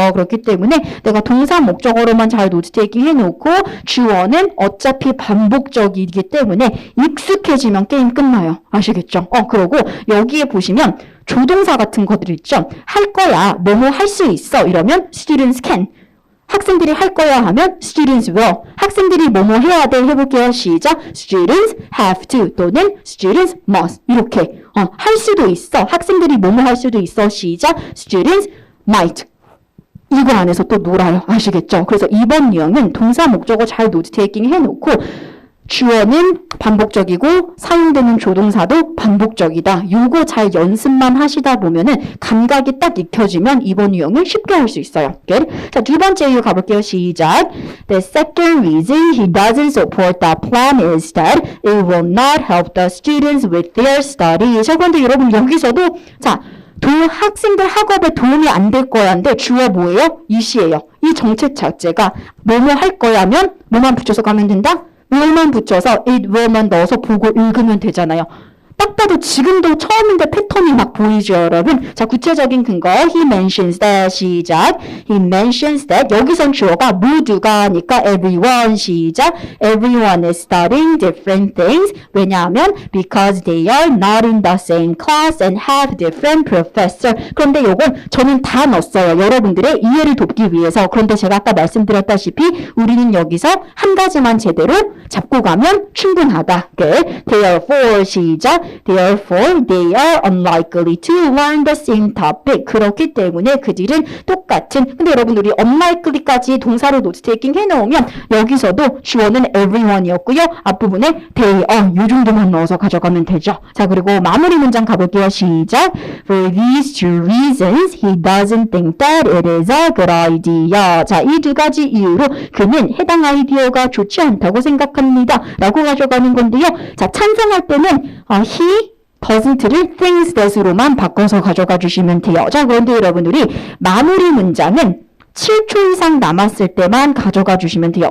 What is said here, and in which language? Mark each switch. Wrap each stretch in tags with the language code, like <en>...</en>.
<ko>그렇기 때문에 내가 동사 목적어로만 잘 노트 테이킹 해놓고 주어는 어차피 반복적이기 때문에 익숙해지면 게임 끝나요. 아시겠죠? 그리고 여기에 보시면 조동사 같은 것들 있죠? 할 거야. 뭐뭐 할 수 있어. 이러면 students can. 학생 학생들이 할 거야 하면 students will. 학생들이 뭐뭐 해야 돼 해볼게요. 시작.</ko> <en>students have to 또는 students must.</en> <ko>이렇게 할 수도 있어. 학생들이 뭐뭐 할 수도 있어. 시작. students might. 이거 안에서 또 놀아요. 아시겠죠? 그래서 이번 유형은 동사 목적어 잘 노트 테이킹 해놓고 주어는 반복적이고 사용되는 조동사도 반복적이다. 요거 잘 연습만 하시다 보면은 감각이 딱 익혀지면 이번 유형을 쉽게 할 수 있어요.</ko> <en>Good?</en> <ko>자, 두 번째 이유 가볼게요. 시작.</ko> <en>The second reason he doesn't support that plan is that it will not help the students with their study.</en> <ko>자, 그런데 여러분 여기서도 자, 학생들 학업에 도움이 안 될 거야인데 주어 뭐예요? 이시예요. 이 정책 자체가 뭐뭐 할 거야면 뭐만 붙여서 가면 된다? will만 붙여서 it will만 넣어서 보고 읽으면 되잖아요. 딱 봐도 지금도 처음인데 패턴이 막 보이죠, 여러분? 자, 구체적인 근거.</ko> <en>He mentions that. 시작. He mentions that.</en> <ko>여기선 주어가 모두가니까 everyone. 시작.</ko> <en>Everyone is studying different things.</en> <ko>왜냐하면</ko> <en>because they are not in the same class and have different professor.</en> <ko>그런데 요건 저는 다 넣었어요. 여러분들의 이해를 돕기 위해서. 그런데 제가 아까 말씀드렸다시피 우리는 여기서 한 가지만 제대로 잡고 가면 충분하다.</ko> <en>Therefore. 시작. Therefore, they are unlikely to learn the same topic.</en> <ko>그렇기 때문에 그들은 똑같은. 근데 여러분 우리 unlikely까지 동사로 노트 테이킹 해놓으면 여기서도 주어는 everyone이었고요. 앞부분에 they are 요 정도만 넣어서 가져가면 되죠. 자, 그리고 마무리 문장 가볼게요. 시작.</ko> <en>For these two reasons, he doesn't think that it is a good idea.</en> <ko>자, 이 두 가지 이유로 그는 해당 아이디어가 좋지 않다고 생각합니다. 라고 가져가는 건데요. 자, 찬성할 때는 he doesn't를 thinks that으로만 바꿔서 가져가 주시면 돼요. 자, 그런데 여러분들이 마무리 문장은 7초 이상 남았을 때만 가져가 주시면 돼요.</ko>